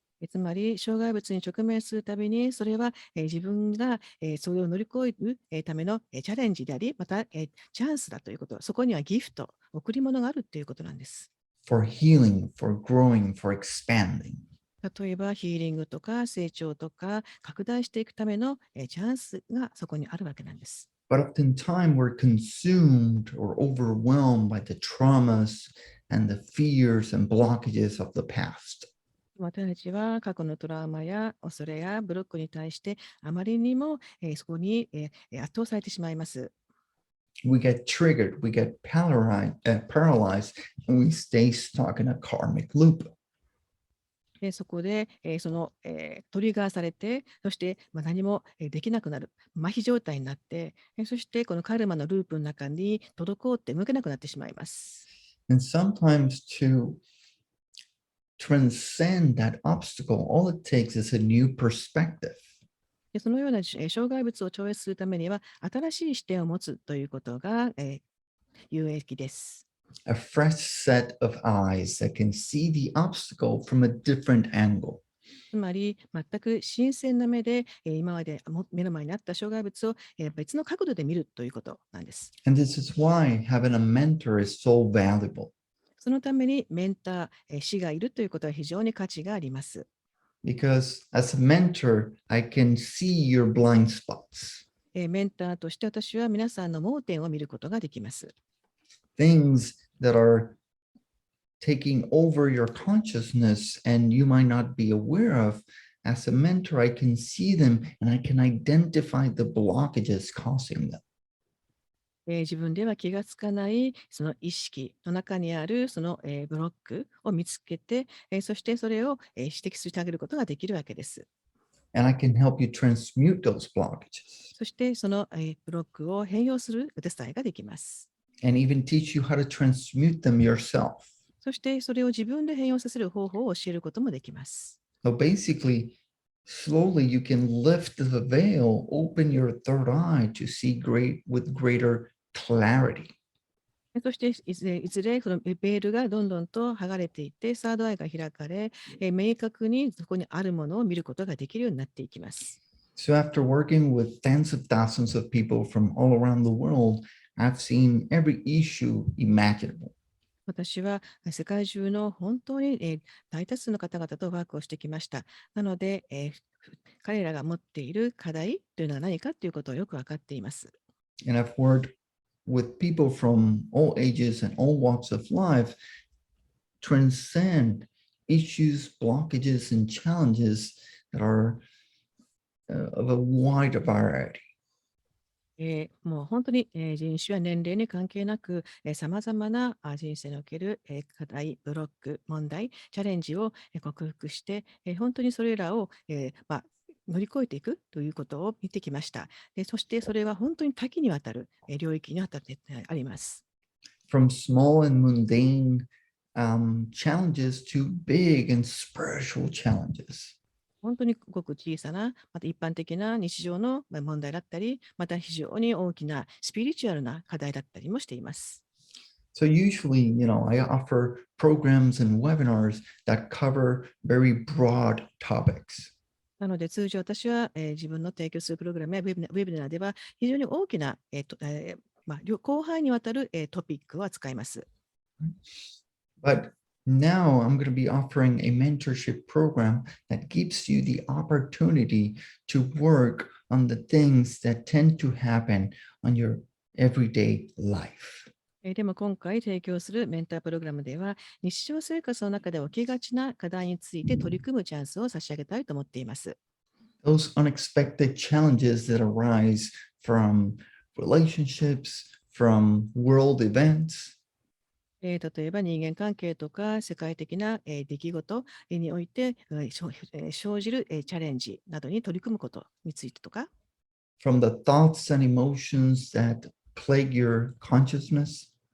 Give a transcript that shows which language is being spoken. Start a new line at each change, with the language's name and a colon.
Japanese: つまり、障害物に直面するたびに、それは、自分が、それを乗り越える、ための、チャレンジであり、また、チャンスだということ、そこにはギフト、贈り物があるということなんです。
English: For healing, for growing, for expanding.
Japanese: 例えば、ヒーリングとか成長とか拡大していくための、チャンスがそこにあるわけなんです。
English: But oftentimes we're consumed or overwhelmed by the traumas and the fears and blockages of the past.
Japanese: 私たちは過去のトラウマや恐れやブロックに対してあまりにも、そこに、圧倒されてしまいます。
English: We get triggered, we get paralyzed, and we stay stuck in a karmic loop.
Japanese: そこで、トリガーされて、そして、何もできなくなる、麻痺状態になって、そしてこのカルマのループの中に滞って動けなくなってしまいます。
English: And sometimes to transcend that obstacle, all it takes is a new perspective.
Japanese: そのような、障害物を超越するためには、新しい視点を持つということが、有益です。
English: A fresh set of eyes that can see the obstacle from a different angle.
Japanese: つまり、全く新鮮な目で、今まで目の前にあった障害物を、別の角度で見るということなんです。
English: And this is why having a mentor is so valuable.
Japanese: そのためにメンター、師がいるということは非常に価値があります。
English: Because as a mentor, I can see your blind spots,
Japanese: メンターとして私は皆さんの盲点を見ることができます。
English: things that are taking over your consciousness and you might not be aware of. As a mentor, I can see them and I can identify the blockages causing them.
Japanese: 自分では気がつかないその意識の中にあるその、ブロックを見つけて、そしてそれを、指摘してあげることができるわけです。
English: And I can help you transmute those blockages
Japanese: そしてその、ブロックを変容するお手伝いができます。
English: and even teach you how to transmute them yourself.
Japanese: そしてそれを自分で変容させる方法を教えることもできます。
English: So basically, slowly you can lift the veil, open your third eye to see with greater clarity.
Japanese: そしていずれそのベールがどんどんと剥がれていって、サードアイが開かれ、明確にそこにあるものを見ることができるようになっていきます。
English: So after working with tens of thousands of people from all around the world, I've seen every issue imaginable.
Japanese: 私は世界中の本当に、大多数の方々とワークをしてきました。なので、彼らが持っている課題というのは何かということをよく分かっています。
English: And I've worked with people from all ages and all walks of life transcend issues, blockages, and challenges that are of a wide variety.
Japanese: もう本当に、人種や年齢に関係なく、さまざまな人生における、課題、ブロック、問題、チャレンジを、克服して、本当にそれらを、乗り越えていくということを見てきました。そしてそれは本当に多岐にわたる、領域にわたってあります。
English: From small and mundane challenges to big and spiritual challenges.
Japanese: 本当にごく小さな、また一般的な日常の問題だったり、また非常に大きなスピリチュアルな課題だったりもしています。
English: So usually, I offer programs and webinars that cover very broad topics.
Japanese: なので、通常私は、自分の提供するプログラムやウェビナーでは、非常に大きな、広範囲にわたる、トピックを扱います。
English: But now I'm going to be offering a mentorship program that gives you the opportunity to work on the things that tend to happen on your everyday life.
Japanese: でも今回提供するメンタープログラムでは、日常生活の中で起きがちな課題について取り組むチャンスを差し上げたいと思っています。
English: Those unexpected challenges that arise from relationships, from world events,
Japanese: 例えば人間関係とか世界的な、出来事において、生じる、チャレンジなどに取り組むことについてとか、
English: from the thoughts and emotions that plague your consciousness,